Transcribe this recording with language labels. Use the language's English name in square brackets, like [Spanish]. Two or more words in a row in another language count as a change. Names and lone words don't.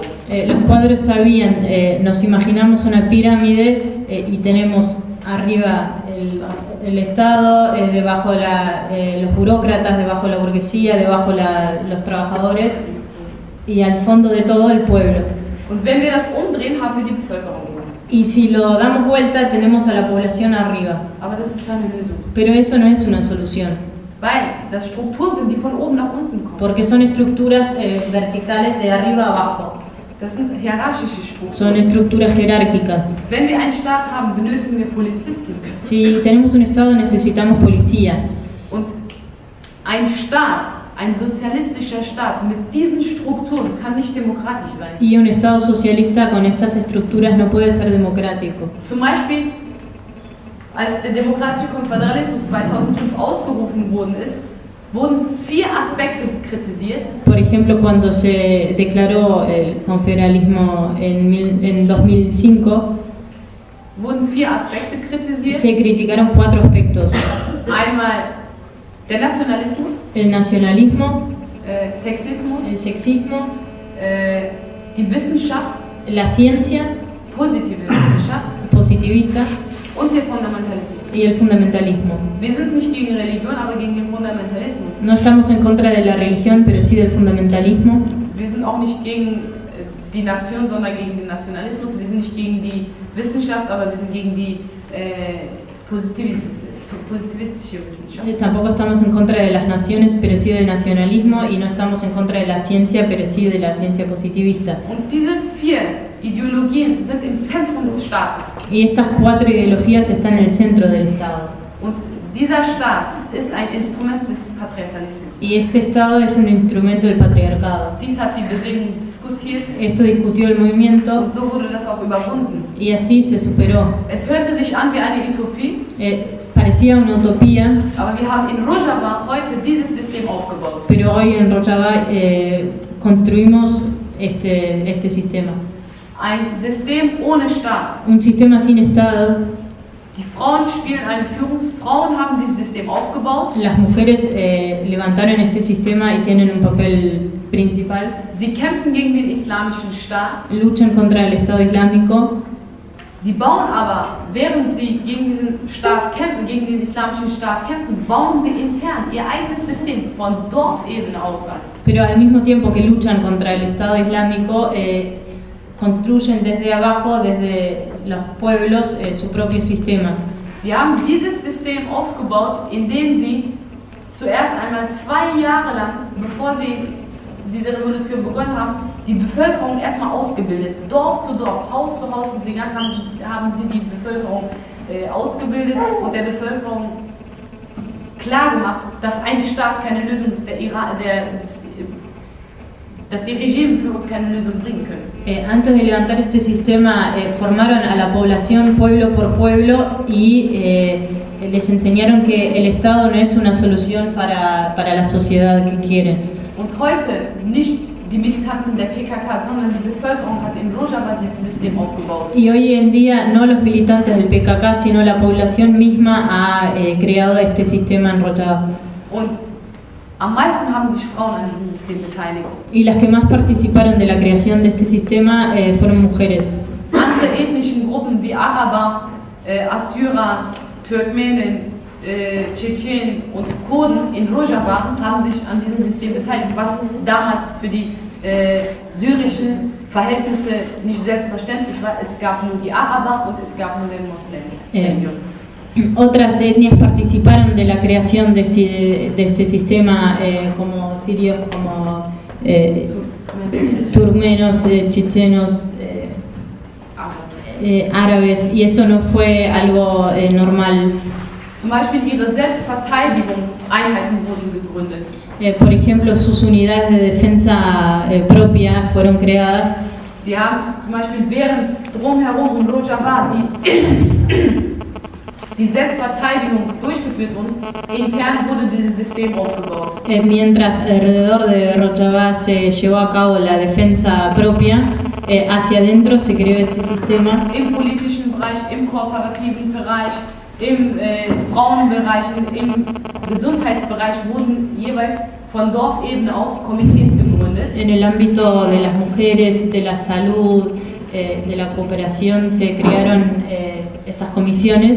[Spanish] Los cuadros sabían, nos imaginamos una pirámide y tenemos arriba el Estado, debajo los burócratas, debajo la burguesía, debajo los trabajadores y al fondo de todo el pueblo. [German] Und wenn wir das umdrehen, haben wir die Bevölkerung. [Spanish] Y si lo damos vuelta, tenemos a la población arriba. [German] Aber das ist keine Lösung. [Spanish] Pero eso no es una solución. [German] Weil das Strukturen sind, die von oben nach unten kommen. [Spanish] Porque son estructuras verticales de arriba a abajo. [German] Das sind hierarchische Strukturen. [Spanish] Son estructuras jerárquicas. [German] Wenn wir einen Staat haben, benötigen wir Polizisten. [Spanish] Si tenemos un Estado, necesitamos policía. [German] Und ein Staat, ein sozialistischer Staat mit diesen Strukturen kann nicht demokratisch sein. [Spanish] Y un Estado socialista con estas estructuras no puede ser democrático. [German] Zum Beispiel, als der demokratische Konföderalismus 2005 ausgerufen worden ist, wurden 4 Aspekte kritisiert. [Spanish] Por ejemplo, cuando se declaró el confederalismo en 2005, [German] wurden 4 Aspekte kritisiert. [Spanish] se criticaron 4 aspectos. [German] Einmal der Nationalismus, [Spanish] El nacionalismo, [German] Sexismus, [Spanish] el sexismo, [German] die Wissenschaft, [Spanish] la ciencia [German] positive Wissenschaft [Spanish] positivista [German] und der Fundamentalismus. [Spanish] y el fundamentalismo. [German] Wir sind nicht gegen Religion, aber gegen den Fundamentalismus. [Spanish] No estamos en contra de la religión, pero sí del fundamentalismo. [German] Wir sind auch nicht gegen die Nation, sondern gegen den Nationalismus. Wir sind nicht gegen die Wissenschaft, aber wir sind gegen die positivistische Wissenschaft. [Spanish] Tampoco estamos en contra de las naciones, pero sí del nacionalismo, y no estamos en contra de la ciencia, pero sí de la ciencia positivista. [German] Und diese 4 Ideologien sind im Zentrum des Staates. [Spanish] Y estas 4 ideologías están en el centro del Estado. [German] Und dieser Staat ist ein Instrument des Patriarchalismus. [Spanish] Y este Estado es un instrumento del patriarcado. [German] Dies hat die Bewegung diskutiert. [Spanish] Esto discutió el movimiento [German] Und so wurde das auch überwunden. [Spanish] y así se superó. [German] Es hörte sich an wie eine Utopie, [Spanish] Parecía una utopía, [German] aber wir haben in Rojava heute dieses System aufgebaut. [Spanish] pero hoy en Rojava construimos este sistema. [German] Ein System ohne Staat. [Spanish] Un sistema sin Estado. [German] Die Frauen spielen eine Frauen haben dieses System aufgebaut. [Spanish] Las mujeres levantaron este sistema y tienen un papel principal. [German] Sie kämpfen gegen den islamischen Staat. [Spanish] Luchan contra el Estado Islámico. [German] Sie bauen aber, während sie gegen diesen Staat kämpfen, gegen den islamischen Staat kämpfen, bauen sie intern ihr eigenes System von Dorfebene aus an. [Spanish] Pero al mismo tiempo que luchan contra el Estado Islámico, construyen desde abajo, desde los pueblos, su propio sistema. [German] Sie haben dieses System aufgebaut, indem sie zuerst einmal 2 Jahre lang, bevor sie diese Revolution begonnen haben, die Bevölkerung erstmal ausgebildet. Dorf zu Dorf, Haus zu Haus sind sie gegangen, haben sie die Bevölkerung ausgebildet und der Bevölkerung klar gemacht, dass ein Staat keine Lösung ist, dass die Regime für uns keine Lösung bringen können. [Spanish] Antes de levantar este sistema, formaron a la población pueblo por pueblo y les enseñaron que el Estado no es una solución para la sociedad que quieren. [German] Und heute nicht die Militanten der PKK, sondern die Bevölkerung hat in Rojava dieses System aufgebaut. [Spanish] Y hoy en día no los militantes del PKK, sino la población misma ha creado este sistema en Rojava. [German] Und am meisten haben sich Frauen an diesem System beteiligt. [Spanish] Y las que más participaron de la creación de este sistema fueron mujeres. [German] Andere ethnischen Gruppen wie Araber, Assyrer, Turkmenen, Tschetschenen und Kurden in Rojava haben sich an diesem System beteiligt, was damals für die syrischen Verhältnisse nicht selbstverständlich war. Es gab nur die Araber und es gab nur den Muslim. [Spanish] Otras etnias participaron de la creación de este sistema, como sirios, como turmenos, chechenos, árabes, y eso no fue algo normal. [German] Zum Beispiel ihre Selbstverteidigungseinheiten wurden gegründet. [Spanish] Por ejemplo, sus unidades de defensa propia fueron creadas. [German] Sie haben zum Beispiel während drumherum in Rojava die Selbstverteidigung durchgeführt wurde, intern wurde dieses System aufgebaut. [Spanish] Mientras alrededor de Rojava se llevó a cabo la defensa propia, hacia adentro se creó este sistema. [German] Im politischen Bereich, im kooperativen Bereich, im Frauenbereich, im Gesundheitsbereich wurden jeweils von Dorfebene aus Komitees gegründet. [Spanish] En el ámbito de las mujeres, de la salud, de la cooperación, se crearon estas comisiones.